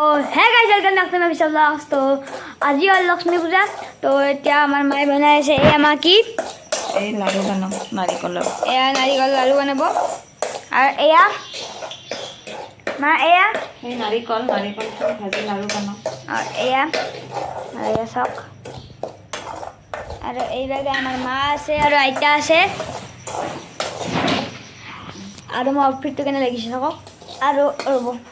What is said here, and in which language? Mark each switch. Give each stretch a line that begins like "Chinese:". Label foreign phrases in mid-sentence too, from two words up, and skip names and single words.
English: Hi guys welcome back to my vlogs.
Hindi: तो आज ही लक्ष्मी पूजा तो
Assamese: এতিয়া আমাৰ মায়ে বনাইছে এই আমাৰ কি এই লাড়ু বনাম নাৰিকলৰ এয়া নাৰিকল লাড়ু বনাব আৰু এয়া মা এয়া এই নাৰিকল ভাজি লাড়ু বনাম আৰু এয়া চক আৰু এইভাগে আমাৰ মা আছে আৰু আইতা আছে আৰু মই আউটফিটটো কেনে লাগিছে চাওক আৰু ৰ'ব